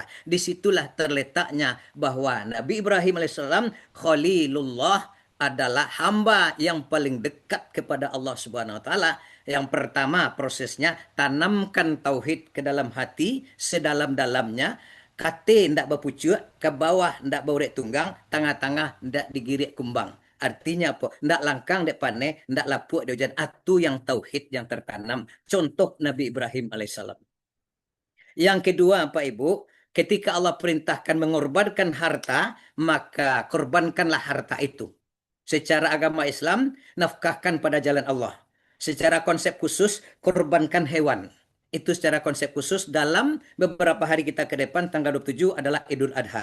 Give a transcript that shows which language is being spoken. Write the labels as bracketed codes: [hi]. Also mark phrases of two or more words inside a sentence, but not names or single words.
[id] Disitulah terletaknya bahwa Nabi Ibrahim [ar] عليه السلام خليل الله [id] adalah hamba yang paling dekat kepada Allah [ar] سبحانه و تعالى. [id] Yang pertama prosesnya tanamkan tauhid ke dalam hati sedalam-dalamnya. [min] Kate ndak berpucuk, ke bawah ndak baurek tunggang, tengah-tengah ndak digirik kumbang. Artinya apa? Ndak langkang, ndak paneh, ndak lapuk di hujan. [id] Atu yang tauhid yang tertanam. Contoh Nabi Ibrahim alaihissalam. Yang kedua Pak Ibu, ketika Allah perintahkan mengorbankan harta, maka korbankanlah harta itu. Secara agama Islam, nafkahkan pada jalan Allah. Secara konsep khusus, korbankan hewan. Itu secara konsep khusus dalam beberapa hari kita ke depan, tanggal 27 adalah Idul Adha.